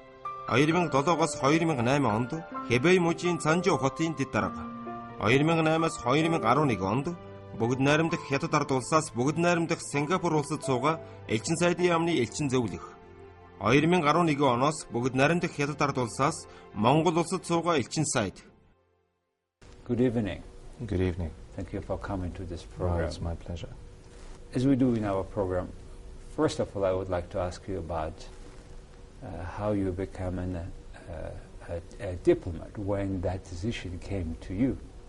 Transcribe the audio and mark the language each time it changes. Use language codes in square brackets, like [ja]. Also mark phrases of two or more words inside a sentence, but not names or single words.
[mn] 2007-оос 2008 онд Хэбэй мужийн Цанжоу хотын дэд дарга. 2008-аас 2011 онд бүгд найрамдах Хятад ард улсаас бүгд найрамдах Сингапур улсад суугаа элчин сайдын яамны элчин зөвлөх. 2011 оноос бүгд найрамдах Хятад ард улсаас Монгол улсад суугаа элчин сайд. [en] Good evening. Good evening. Thank you for coming to this program. It's my pleasure. As we do in our program, first of all, I would like to ask you about how you become a diplomat, when that decision came to you.